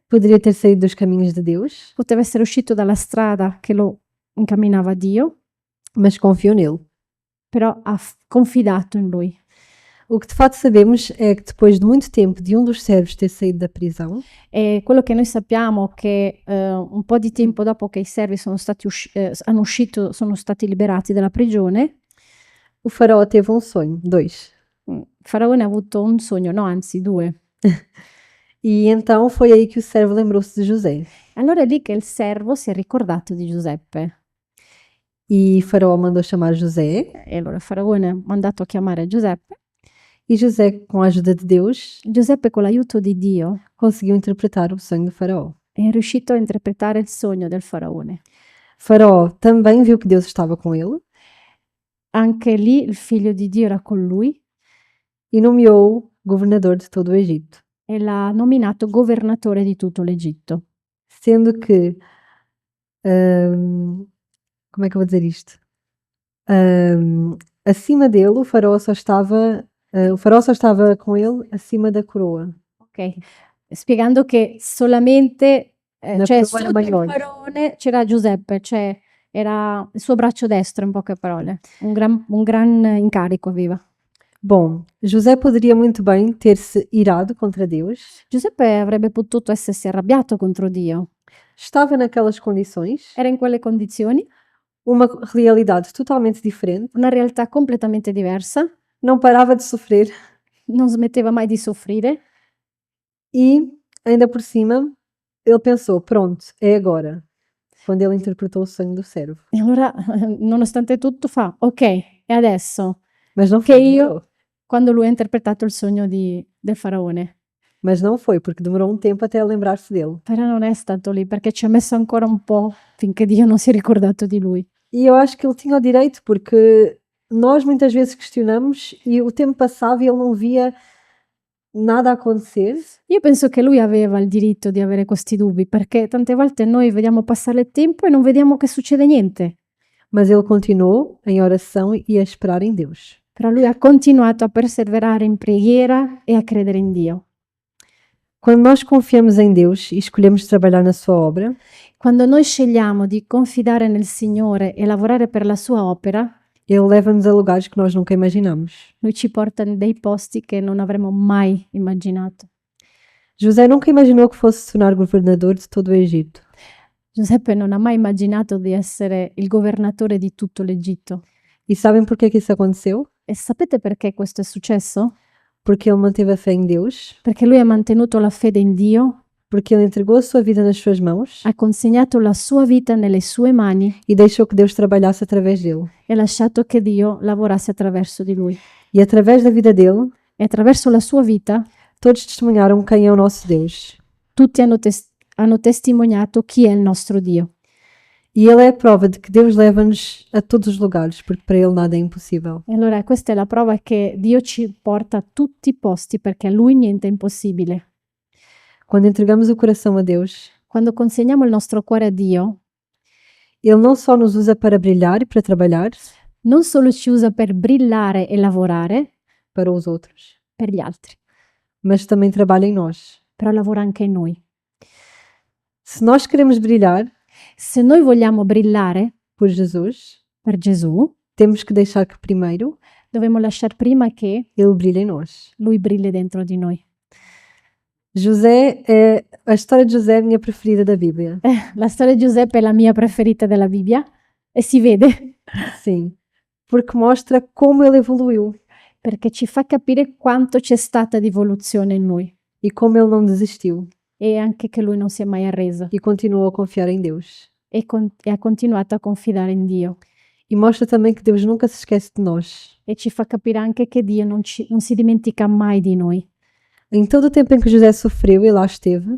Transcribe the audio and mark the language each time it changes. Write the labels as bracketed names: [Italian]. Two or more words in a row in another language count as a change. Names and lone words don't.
[Portuguese] poderia ter saído dos caminhos de Deus, [Italian] poteva essere uscito dalla strada che lo incamminava a Dio, [Portuguese] mas confiou nele. [Italian] però ha confidato in Lui. [Portuguese] O que de fato sabemos é que depois de muito tempo de um dos servos ter saído da prisão, [Italian] E quello che noi sappiamo è che un po' di tempo dopo che i servi sono stati sono stati liberati dalla prigione, [Portuguese] o faraó teve um sonho, 2. [Italian] il faraone ha avuto un sogno, no, anzi 2. [Portuguese] E então foi aí que o servo lembrou-se de José. [Italian] Allora è lì che il servo si è ricordato di Giuseppe. [Portuguese] E Faraó mandou chamar José [Italian] E allora il faraone ha mandato a chiamare Giuseppe [Portuguese] E José, com a ajuda de Deus, [Italian] Giuseppe con l'aiuto di Dio [Portuguese] conseguiu interpretar o sonho do faraó. [Italian] è riuscito a interpretare il sogno del faraone. [Portuguese] Faraó também viu que Deus estava com ele [Italian] Anche lì il figlio di Dio era con lui [Portuguese] e nomeou governador de todo o Egito, [Italian] e l'ha nominato governatore di tutto l'Egitto. [Portuguese] sendo que, como é que eu vou dizer isto? Acima dele, o faraó só estava com ele acima da coroa. [Italian] Ok, spiegando che solamente Una cioè, [Portuguese] coroa [Italian] sotto il maggiore. faraone c'era Giuseppe, cioè era il suo braccio destro in poche parole, un gran incarico aveva. [Portuguese] Bom, José poderia muito bem ter-se irado contra Deus, [Italian] Giuseppe avrebbe potuto essersi arrabbiato contro Dio, [Portuguese] estava naquelas condições, [Italian] era in quelle condizioni, [Portuguese] uma realidade totalmente diferente, [Italian] una realtà completamente diversa, [Portuguese] não parava de sofrer [Italian] non smetteva mai di soffrire [Portuguese] e, ainda por cima, ele pensou: pronto, é agora. Quando ele interpretou o sonho do servo. [Italian] e allora nonostante tutto fa ok, e adesso [Portuguese] Mas não [Italian] che [Portuguese] foi, [Italian] io [Portuguese] demorou. [Italian] quando lui ha interpretato il sogno del faraone. [Portuguese] Mas não foi, porque demorou um tempo até lembrar-se dele. [Italian] Però non è stato lì perché ci ha messo ancora un po' finché Dio non si è ricordato di lui. [Portuguese] E eu acho que ele tinha o direito, porque nós muitas vezes questionamos e o tempo passava e ele não via nada acontecer. [Italian] Io penso che lui aveva il diritto di avere questi dubbi perché tante volte noi vediamo passare il tempo e non vediamo che succede niente. [Portuguese] Mas ele continuou em oração e a esperar em Deus. [Italian] Però lui ha continuato a perseverare in preghiera e a credere in Dio. [Portuguese] Quando nós confiamos em Deus e escolhemos trabalhar na sua obra, [Italian] Quando noi scegliamo di confidare nel Signore e lavorare per la sua opera, [Portuguese] ele leva-nos a lugares que nós nunca imaginamos. [Italian] lui ci porta in dei posti che non avremmo mai immaginato. [Portuguese] José nunca imaginou que fosse se tornar governador de todo o Egito. [Italian] Giuseppe non ha mai immaginato di essere il governatore di tutto l'Egitto. [Portuguese] E sabem porquê que isso aconteceu? [Italian] E sapete perché questo è successo? [Portuguese] Porque ele manteve a fé em Deus, [Italian] Perché lui ha mantenuto la fede in Dio, [Portuguese] porque ele entregou a sua vida nas suas mãos [Italian] ha consegnato la sua vita nelle sue mani [Portuguese] e deixou que Deus trabalhasse através dele. [Italian] e ha lasciato che Dio lavorasse attraverso di lui. [Portuguese] E através da vida dele, [Italian] E attraverso la sua vita [Portuguese] todos testemunharam quem é o nosso Deus. [Italian] tutti hanno testimoniato chi è il nostro Dio. [Portuguese] E ele é a prova de que Deus leva-nos a todos os lugares, porque para ele nada é impossível. [Italian] E allora questa è la prova che Dio ci porta a tutti i posti perché a lui niente è impossibile. [Portuguese] Quando entregamos o coração a Deus, [Italian] Quando consegniamo il nostro cuore a Dio, [Portuguese] ele não só nos usa para brilhar e para trabalhar [Italian] non solo ci usa per brillare e lavorare [Portuguese] para os outros, [Italian] per gli altri, [Portuguese] mas também trabalha em nós. [Italian] però lavora anche in noi. [Portuguese] Se nós queremos brilhar [Italian] Se noi vogliamo brillare [Portuguese] por Jesus, [Italian] per Gesù, [Portuguese] temos que deixar que primeiro [Italian] dobbiamo lasciare prima che [Portuguese] ele brilhe em nós. [Italian] lui brilli dentro di noi. [Portuguese] A história de José é a minha preferida da Bíblia. [Italian] La storia di Giuseppe è la mia preferita della Bibbia e si vede [Portuguese] Sim, porque mostra como ele evoluiu [Italian] perché ci fa capire quanto c'è stata di evoluzione in lui [Portuguese] e como ele não desistiu [Italian] e anche che lui non si è mai arreso [Portuguese] e continuou a confiar em Deus. [Italian] e ha continuato a confidare in Dio [Portuguese] E mostra também que Deus nunca se esquece de nós. [Italian] e ci fa capire anche che Dio non si dimentica mai di noi. [Portuguese] Em todo o tempo em que José sofreu e lá esteve,